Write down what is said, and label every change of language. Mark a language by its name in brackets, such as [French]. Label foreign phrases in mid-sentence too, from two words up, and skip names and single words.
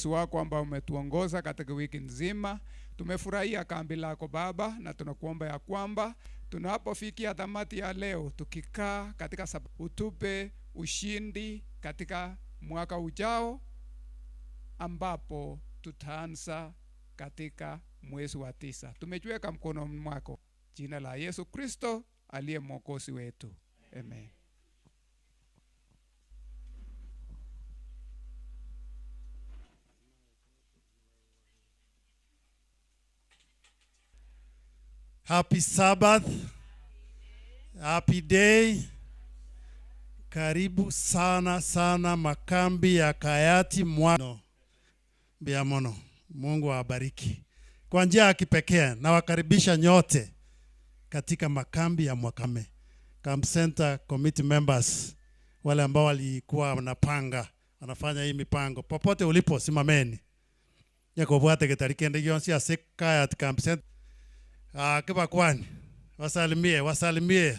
[Swahili] Wako ambao umetuongoza katika wiki nzima. Tumefurahia kambi lako Baba, na tunakuomba ya kwamba tunapofikia tamati ya leo, tukikaa katika utupe ushindi katika mwaka ujao, ambapo tutaanza katika mwezi wa 9. Tumejiweka mkononi mwako, jina la Yesu Kristo aliye mwokozi wetu. Amen. [English] Happy Sabbath. Happy day. [Swahili] Karibu sana sana makambi ya Kayati Mwano Biamono. Mungu awabariki. Kwa njia ya kipekee na wakaribisha nyote katika makambi ya Mwakame. [English] Camp Center Committee members, [Swahili] wale ambao walikuwa wanapanga, wanafanya hii mipango. Popote ulipo simameni. [Gusii] Yako bwate ketarikende yonsi ya Kayati Camp Center. [Swahili] Kiba kwani, wasalimie.